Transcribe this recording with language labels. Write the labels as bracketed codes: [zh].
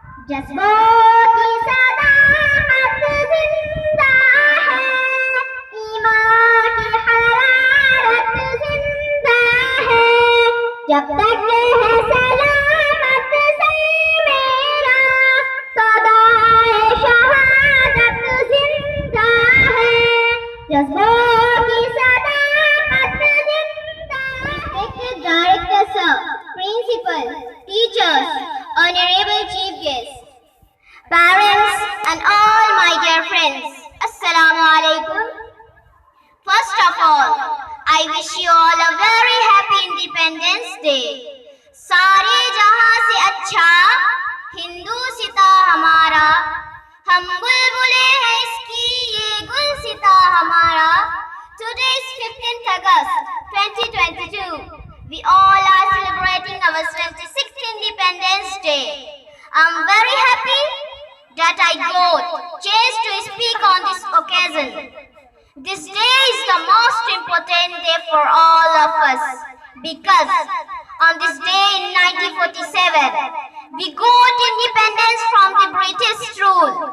[hi] जज्बों की सदाकत जिंदा है, ईमान की हरारत जिंदा है, जब तक है सलामत सर मेरा, सदाए शहादत जिंदा है, जज्बों की सदाकत जिंदा है। [en] Director sir, principal, teachers, honorable chief guests, parents and all my dear friends, Assalamu alaikum. First of all, I wish you all a very happy Independence Day. [hi] सारे जहां से अच्छा हिंदू सिता हमारा, हम बुलबुले हैं इसकी ये गुल सिता हमारा. [en] Today is 15th August 2022. We all are celebrating our 26th Independence Day. I'm very happy that I got chance to speak on this occasion. This day is the most important day for all of us because on this day in 1947, we got independence from the British rule.